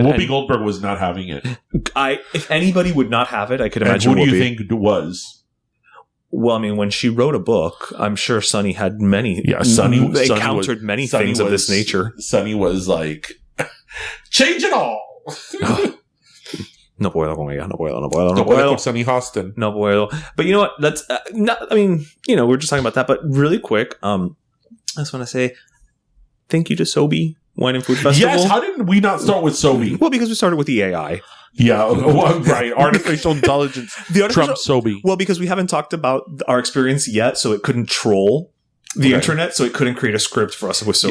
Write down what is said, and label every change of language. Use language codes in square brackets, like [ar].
[en] Whoopi Goldberg was not having it. If anybody would not have it, I could imagine. And who do you think was? Well, I mean, when she wrote a book, I'm sure Sunny had many. Yeah, Sunny encountered many things of this nature. Sunny was like, change it all. [es] No puedo con ella, no puedo. No puedo con Sunny Hostin. No puedo. [en] But you know what? That's we're just talking about that. But really quick, I just want to say thank you to Sobe Wine and Food Festival. Yes, how did we not start with Sobe? Well, because we started with the AI. Yeah, well, right. Artificial intelligence trumps Sobe. Well, because we haven't talked about our experience yet, so it couldn't troll the internet, so it couldn't create a script for us with Sobe.